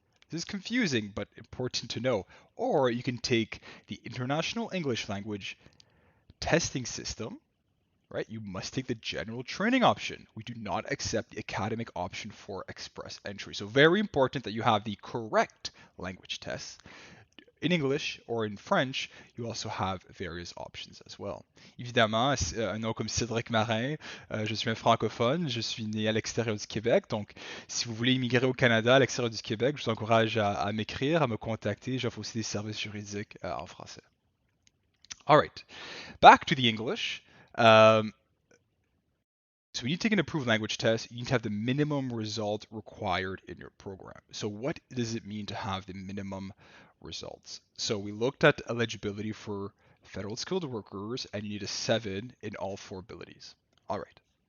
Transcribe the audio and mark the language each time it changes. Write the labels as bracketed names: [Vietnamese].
[English] This is confusing, but important to know. Or you can take the International English Language Testing System, right? You must take the general training option. We do not accept the academic option for express entry. So very important that you have the correct language tests. In English or in French, you also have various options as well. [French] Évidemment, un nom comme Cédric Marin, je suis un francophone, je suis né à l'extérieur du Québec, donc si vous voulez immigrer au Canada à l'extérieur du Québec, je vous encourage à m'écrire, à me contacter, j'offre aussi des services juridiques en français. [English] Alright, back to the English. So when you take an approved language test, you need to have the minimum result required in your program. So what does it mean to have the minimum results? So we looked at eligibility for federal skilled workers, and you need a 7 in all 4 abilities. All right.